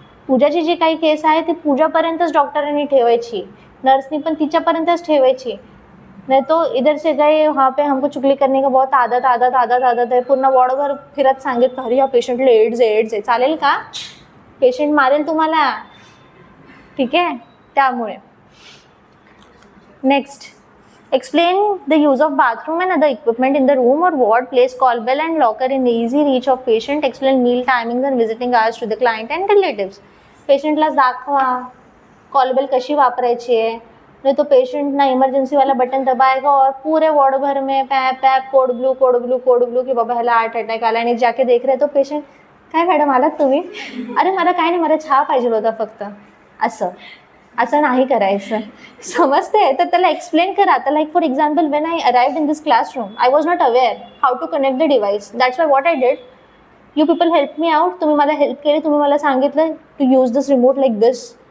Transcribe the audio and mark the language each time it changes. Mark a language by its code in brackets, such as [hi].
[mr] पूजाची जी काही केस आहे ती पूजापर्यंतच डॉक्टरांनी ठेवायची, नर्सनी पण तिच्यापर्यंतच ठेवायची. नाही [hi] तो इधर से गए वहाँ पे हमको चुगली करने का बहुत आदत है, [mr] पूर्ण वॉर्डभर फिरत सांगितलं अरे या पेशंटला एड्स आहे. चालेल का? पेशंट मारेल तुम्हाला, ठीक आहे. [en] त्यामुळे next, explain the use of bathroom and other equipment in the room or ward, place call bell and locker in easy reach of patient, explain meal timings and visiting hours to the client and relatives. [mr] पेशंटला दाखवा call bell कशी वापरायची आहे. [hi] नहीं तो patient ना emergency वाला button दबाएगा और पूरे वार्ड भर में पैप पैप कोड ब्लू की [mr] बाबा ह्याला हार्ट अटॅक आला, आणि [hi] जाके देख रहे तो पेशंट [mr] काय मॅडम आलात तुम्ही? अरे मला काय नाही, मला चहा पाहिजे होता फक्त. असं नाही करायचं, समजते? तर त्याला एक्सप्लेन करा. [en] आता like for example when I arrived in this classroom I was not aware how to connect the device. That's why what I did, you people help me out. [mr] तुम्ही मला हेल्प केली, तुम्ही मला सांगितलं [en] To use this remote like this.